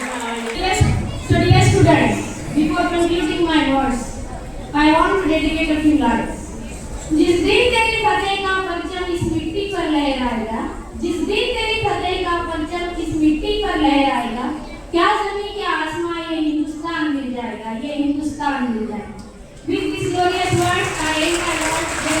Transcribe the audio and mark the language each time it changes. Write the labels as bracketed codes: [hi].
[en] So dear students, before concluding my words, I want to dedicate a few lines. [hi] जिस दिन तेरी फतेह का परचम इस मिट्टी पर लहराएगा, जिस दिन तेरी फतेह का परचम इस मिट्टी पर लहराएगा, क्या ज़मीन क्या आसमां ये हिंदुस्तान मिल जाएगा, ये हिंदुस्तान मिल जाएगा. [en] With these glorious words, I end my words.